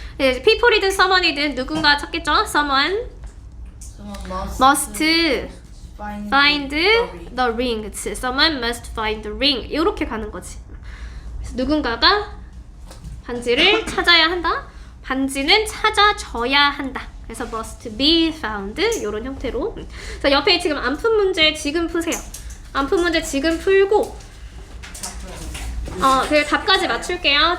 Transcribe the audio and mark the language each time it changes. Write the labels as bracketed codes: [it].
[ko] 이제 people이든 someone이든 누군가 찾겠죠? [en] Someone must find the ring. [ko] 그치. [en] Someone must find the ring. [ko] 이렇게 가는 거지. 그래서 누군가가 반지를 찾아야 한다. 반지는 찾아져야 한다. 그래서 [en] must be found [ko] 이런 형태로. 자, 옆에 지금 안푼 문제 지금 푸세요. 안푼 문제 지금 풀고 그 답까지 맞출게요.